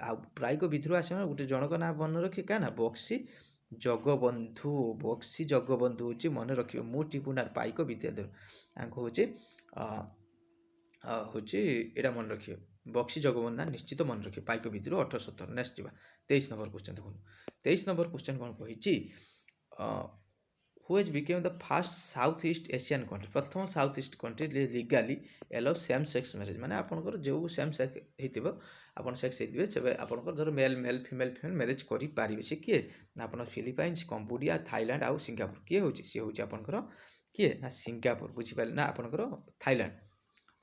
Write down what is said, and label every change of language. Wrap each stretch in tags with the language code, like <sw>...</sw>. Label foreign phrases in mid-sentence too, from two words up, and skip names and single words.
<or>ଆଉ ପାଇକ ବିଦ୍ରୋହ ଆସିବା ଗୋଟେ ଜଣକ ନାଁ ମନେ ରଖିବେ କାହା ନା ବକ୍ସି ଜଗବନ୍ଧୁ ହେଉଛି ମନେ ରଖିବେ</or> <en>most important</en> <or>ପାଇକ ବିଦ୍ୟାଧର। ଆଙ୍କୁ ହେଉଛି ଏଇଟା ମନେ ରଖିବେ ବକ୍ସି ଜଗବନ୍ଧୁ ନା ନିଶ୍ଚିତ ମନେ ରଖିବେ। ପାଇକ ବିଦ୍ରୋହ 1817। ନେକ୍ସଟ ଯିବା 23</or> <en>number question</en> <or>ଦେଖନ୍ତୁ। 23</or> <en>number question</en> <or>କ'ଣ କହିଛି?</or> <en>which became the first South East Asian country? ପ୍ରଥମ south east country legally allow same sex marriage.</en> <or>ମାନେ ଆପଣଙ୍କର ଯେଉଁ</or> <en>same sex</en> <or>ହେଇଥିବ, ଆପଣ ସେକ୍ସ ହେଇଥିବେ ସେବେ ଆପଣଙ୍କର ଧର</or> <en>male female marriage</en> <or>କରିପାରିବେ। ସେ କିଏ ନା ଆପଣ ଫିଲିପାଇନ୍ସ, କମ୍ବୋଡ଼ିଆ, ଥାଇଲାଣ୍ଡ ଆଉ ସିଙ୍ଗାପୁର। କିଏ ହେଉଛି? ସିଏ ହେଉଛି ଆପଣଙ୍କର କିଏ ନା ସିଙ୍ଗାପୁର। ବୁଝିପାରିଲେ ନା ଆପଣଙ୍କର ଥାଇଲାଣ୍ଡ।</or>